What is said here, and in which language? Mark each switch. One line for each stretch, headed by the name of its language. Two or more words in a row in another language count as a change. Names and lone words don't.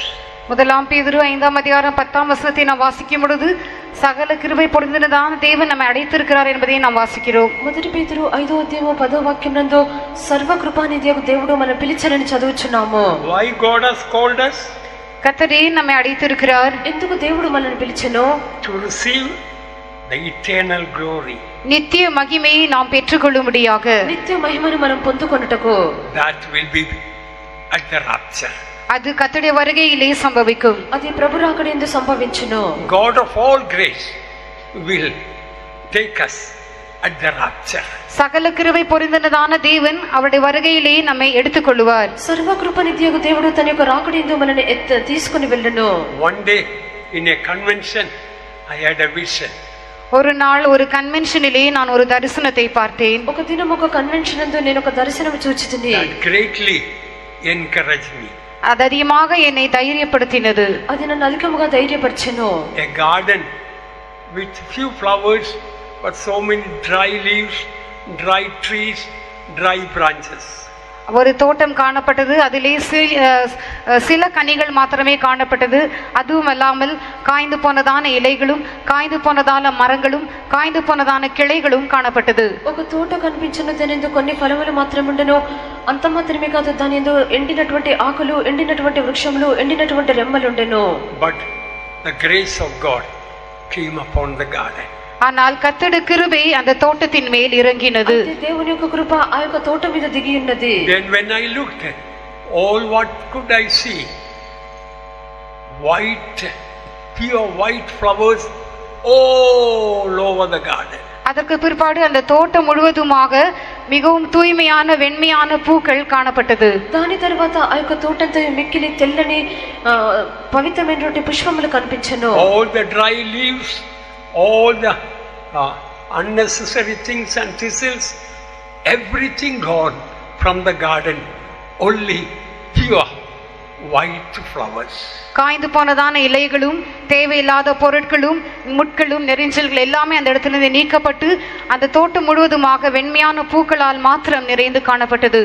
Tamil: முதலாம் பேதுரு 5ஆம் அதிகாரம் 10ஆம் வசனத்தை நாம் வாசிக்கும் பொழுது சகல கிருபை பொருந்தினதான தேவன் நம்மை அழைத்திருக்கிறார் என்பதை நாம் வாசிக்கிறோம்.
Telugu: మొదటి పేతురు 5వ అధ్యాయము 10వ వాక్యం నందు సర్వ కృపానిధియగు దేవుడు మన పిలిచెనని చదువుచున్నాము.
English: Why God has called us?
Tamil: கர்த்தரே நம்மை அழைத்திருக்கிறார்.
Telugu: ఎందుకు దేవుడు మనల్ని పిలిచెనో?
English: To receive the eternal glory.
Tamil: நித்திய மகிமையை நாம் பெற்றுக்கொள்ளும்படியாக.
Telugu: నిత్య మహిమను మనం పొందుకొనుటకు.
English: That will be at the rapture.
Tamil: அது கர்த்தருடைய வருகையிலே சம்பவிக்கும்.
Telugu: అది ప్రభు రాకడయందు సంభవించును.
English: God of all grace will take us at the rapture.
Tamil: சகல கிருபை பொருந்தினதான தேவன் அவருடைய வருகையிலே நம்மை எடுத்துக்கொள்ளுவார்.
Telugu: సర్వ కృపనిధియగు దేవుడు తన యొక్క రాకడయందు మనల్ని తీసుకొని వెళ్ళును.
English: One day in a convention I had a vision.
Tamil: ஒரு நாள் ஒரு கன்வென்ஷனிலே நான் ஒரு தரிசனத்தை பார்த்தேன்.
Telugu: ఒక దినం ఒక కన్వెన్షన్ నందు నేను ఒక దర్శనం చూచితిని.
English: That greatly encouraged me.
Tamil: அது அதிகமாக என்னை தைரியப்படுத்தினது.
Telugu: అది నన్ను అధికముగా ధైర్యపరిచెను.
English: A garden with few flowers but so many dry leaves, dry trees, dry branches.
Tamil: ஒரு தோட்டம் காணப்பட்டது. அதிலே சில கனிகள் மாத்திரமே காணப்பட்டது. அதுவும் அல்லாமல் காய்ந்து போனதான இலைகளும் காய்ந்து போனதான மரங்களும் காய்ந்து போனதான கிளைகளும் காணப்பட்டது.
Telugu: ఒక తోట కనిపించిన దానిందు కొన్ని ఫలములు మాత్రమే ఉండెను. అంత మాత్రమే కాదు, దానిందు ఎండినటువంటి ఆకులు, ఎండినటువంటి వృక్షములు, ఎండినటువంటి రెమ్మలు ఉండెను.
English: But the grace of God came upon the garden.
Tamil: ஆனால் கர்த்தருடைய கிருபை அந்த தோட்டத்தின் மேல் இறங்கினது.
Telugu: దేవుని యొక్క కృప ఆ యొక్క తోట మీద దిగి ఉన్నది.
English: Then when I looked, all what could I see? White, pure white flowers all over the garden.
Tamil: அதற்கு பிற்பாடு அந்த தோட்டம் முழுவதுமாக மிகவும் தூய்மையான வெண்மையான பூக்கள் காணப்பட்டது.
Telugu: దాని తర్వాత ఆ యొక్క తోటంతా మిక్కిలి తెల్లని పవిత్రమైనటువంటి పుష్పములు కనిపించెను.
English: All the dry leaves, all the unnecessary things and thistles, everything gone from the garden, only pure white flowers.
Tamil: காய்ந்து போனதான இலைகளும் தேவையில்லாத பொருட்களும் முட்களும் நெரிஞ்சல்கள் எல்லாமே அந்த இடத்திலிருந்து நீக்கப்பட்டு அந்த தோட்டம் முழுவதுமாக வெண்மையான பூக்களால் மாத்திரம் நிறைந்து காணப்பட்டது.